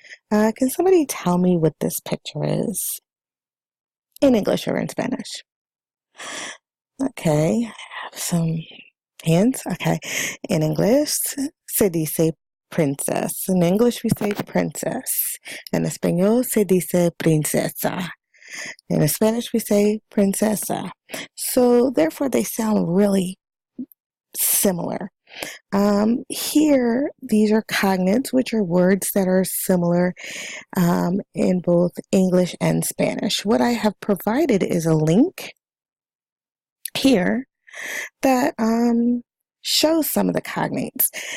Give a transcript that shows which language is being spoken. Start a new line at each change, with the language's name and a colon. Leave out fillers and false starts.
English: Can somebody tell me what this picture is? In English or in Spanish? Okay, I have some hands. Okay, in English,
Spanish: se dice
English: princess. In English, we say princess.
Spanish: En español, se dice princesa.
English: In Spanish, we say princesa. So, therefore, they sound really similar. Here, these are cognates, which are words that are similar in both English and Spanish. What I have provided is a link here that shows some of the cognates.